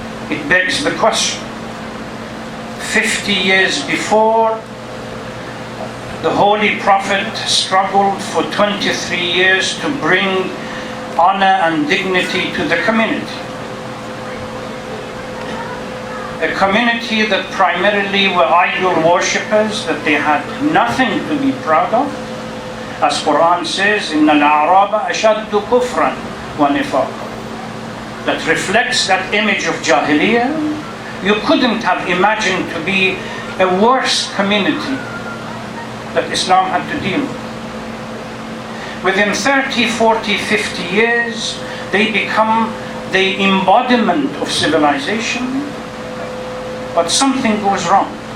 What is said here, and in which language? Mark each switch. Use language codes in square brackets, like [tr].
[en] It begs the question, 50 years before, the Holy Prophet struggled for 23 years to bring honor and dignity to the community. A community that primarily were idol worshippers, that they had nothing to be proud of. As Quran says, [ar] إِنَّ الْأَعْرَابَ أَشَدُّ كُفْرًا وَنِفَاقًا. [en] That reflects that image of Jahiliyyah. You couldn't have imagined to be a worse community that Islam had to deal with. Within 30, 40, 50 years, they become the embodiment of civilization, but something goes wrong.